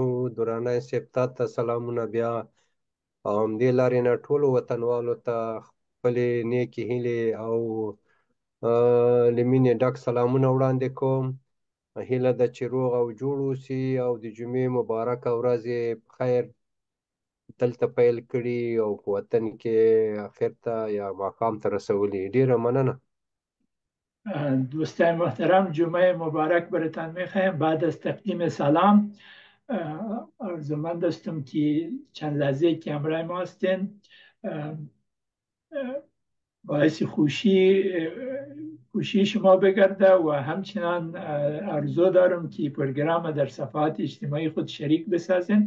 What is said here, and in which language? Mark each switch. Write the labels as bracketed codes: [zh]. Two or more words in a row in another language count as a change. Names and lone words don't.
[ps] درانه صاحب ته سلامونه بیا او همدې لارې نه ټولو وطنوالو ته خپلې نیکې هیلې او له مینې ډک سلامونه وړاندې کوم. هیله ده چې روغ او جوړ اوسي او د جمعې مبارکه ورځ یې په خیر دلته پیل کړي او په وطن کې اخر ته یا ماښام ته رسولي. ډیره مننه. [fa] دوستان محترم، جمعه مبارک برتان میخوایم. بعد از تقدیم سلام ارزومند هستم که چند لحظه که همراه ما هستین باعث خوشی شما بگرده و همچنان آرزو دارم که پروگرام در صفحات اجتماعی خود شریک بسازین.